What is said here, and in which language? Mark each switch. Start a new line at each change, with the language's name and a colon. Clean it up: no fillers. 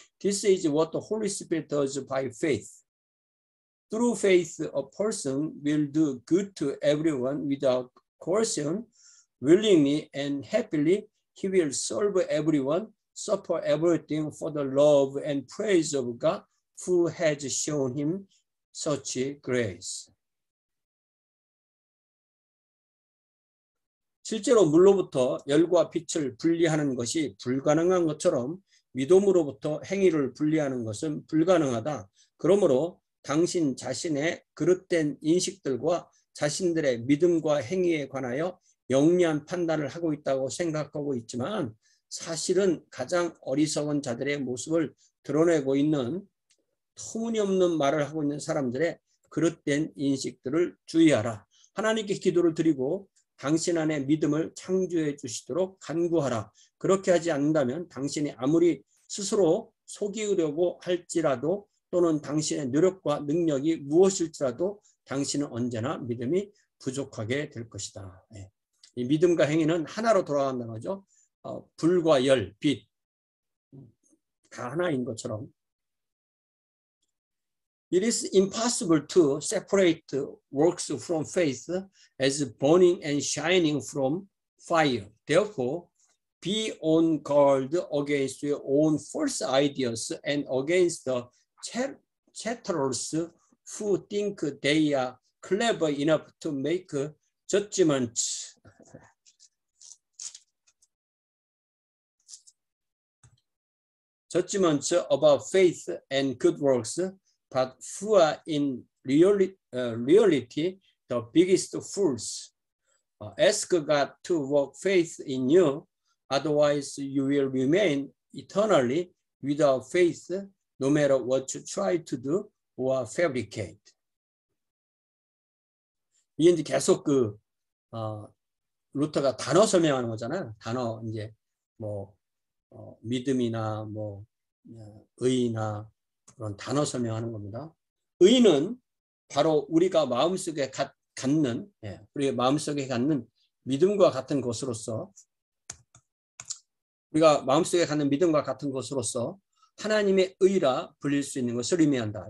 English: This is what the Holy Spirit does by faith. Through faith, a person will do good to everyone without coercion. Willingly and happily, he will serve everyone, suffer everything for the love and praise of God, who has shown him such grace.
Korean: 실제로 물로부터 열과 빛을 분리하는 것이 불가능한 것처럼 믿음으로부터 행위를 분리하는 것은 불가능하다. 그러므로 당신 자신의 그릇된 인식들과 자신들의 믿음과 행위에 관하여 영리한 판단을 하고 있다고 생각하고 있지만 사실은 가장 어리석은 자들의 모습을 드러내고 있는 터무니없는 말을 하고 있는 사람들의 그릇된 인식들을 주의하라. 하나님께 기도를 드리고 당신 안에 믿음을 창조해 주시도록 간구하라. 그렇게 하지 않는다면 당신이 아무리 스스로 속이려고 할지라도 또는 당신의 노력과 능력이 무엇일지라도 당신은 언제나 믿음이 부족하게 될 것이다. 이 믿음과 행위는 하나로 돌아간다는 거죠. 불과 열, 빛 다 하나인 것처럼
English: It is impossible to separate works from faith as burning and shining from fire. Therefore, be on guard against your own false ideas and against the chatterers who think they are clever enough to make judgments. Judgments about faith and good works, but who are in reality the biggest fools. Ask God to work faith in you, otherwise you will remain eternally without faith, no matter what you try to do or fabricate.
Korean: 이게 이제 계속 루터가 단어 설명하는 거잖아요. 단어 이제 뭐 믿음이나 뭐 의나 그런 단어 설명하는 겁니다. 의는 바로 우리가 마음속에 갖는 우리가 마음속에 갖는 믿음과 같은 것으로서 우리가 마음속에 갖는 믿음과 같은 것으로서 하나님의 의라 불릴 수 있는 것을 의미한다.